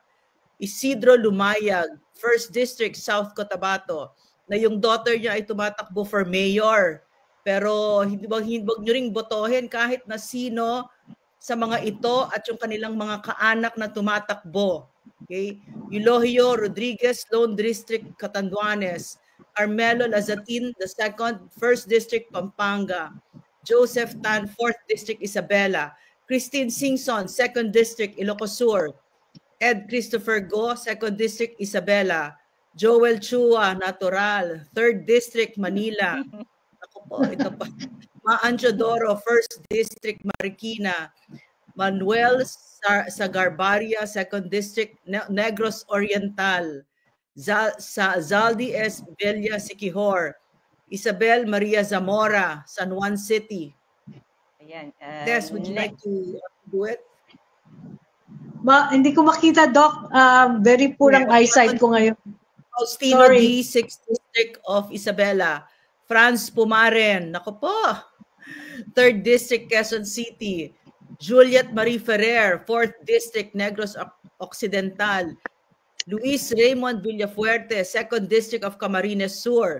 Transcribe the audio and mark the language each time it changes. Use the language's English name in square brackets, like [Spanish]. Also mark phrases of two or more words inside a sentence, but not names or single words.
[Filipino] Isidro Lumayag, 1st District, South Cotabato, na yung daughter niya ay tumatakbo [English] for mayor. [Filipino] Pero wag nyo ring botohin kahit na sino sa mga ito at yung kanilang mga kaanak na tumatakbo. Okay? Eulogio Rodriguez, Lone District, Catanduanes. Carmelo Lazatin, the 2nd, 1st District, Pampanga. Joseph Tan, 4th District, Isabela. Christine Singson, 2nd District, Ilocos Sur. Ed Christopher Go, 2nd District, Isabela. Joel Chua, Natural, 3rd District, Manila. Ako po, ito pa. Maancho Doro, 1st District, Marikina. Manuel Sagarbaria, 2nd District, Negros Oriental. Zaldi S. Villa, Siquijor. Isabel Maria Zamora, San Juan City. Ayan. [English] Tess, would you like to do it? [Filipino] Hindi ko makita, Doc. Very purang eyesight ko ngayon. Faustino D, 6th District of Isabela. Franz Pumaren, nako po. 3rd District, Quezon City. Juliet Marie Ferrer, 4th District, Negros Occidental. Luis Raymond Villafuerte, 2nd District of Camarines Sur.